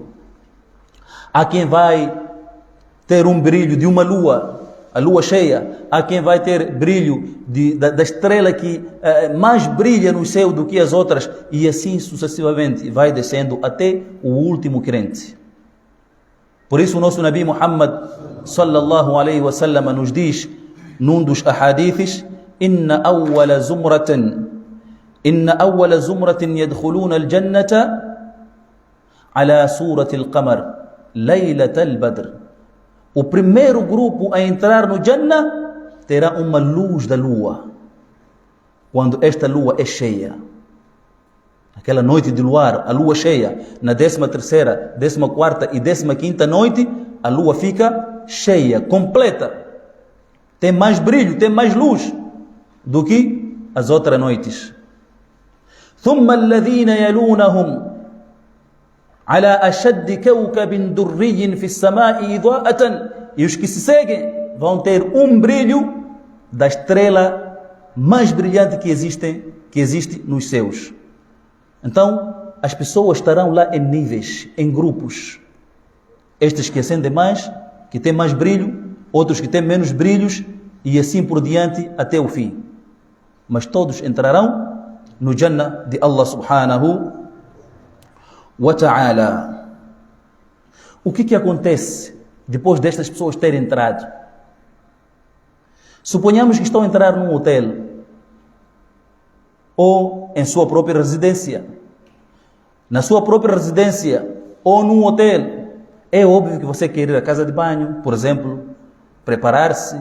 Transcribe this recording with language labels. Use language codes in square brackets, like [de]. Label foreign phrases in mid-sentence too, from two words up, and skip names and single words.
[pt] Há quem vai ter um brilho de uma lua, a lua cheia. Há quem vai ter brilho da estrela que mais brilha no céu do que as outras. E assim sucessivamente vai descendo até o último crente. Por isso o nosso Nabi Muhammad [ar] صلى الله عليه وسلم [pt] nos diz num dos ahadiths: [ar] إن أول زمرة يدخلون الجنة على صورة القمر ليلة البدر. [pt] O primeiro grupo a entrar no Jannah terá uma luz da lua, quando esta lua é cheia. Aquela noite de luar, a lua cheia, na 13ª, 14ª e 15ª noite, a lua fica cheia, completa. tem mais brilho, tem mais luz do que as outras noites. [ar] ثم الذين يلونهم على أشد كوكب دري في السماء إضاءة. [pt] E os que se seguem vão ter brilho da estrela mais brilhante que existe nos céus. Então, as pessoas estarão lá em níveis, em grupos. Estes que acendem mais, que têm mais brilho, outros que têm menos brilhos, e assim por diante até o fim. Mas todos entrarão no Jannah de Allah [ar] سبحانه وتعالى. [pt] O que acontece depois destas pessoas terem entrado? Suponhamos que estão a entrar num hotel ou em sua própria residência. Na sua própria residência ou num hotel, é óbvio que você quer ir à casa de banho, por exemplo, preparar-se.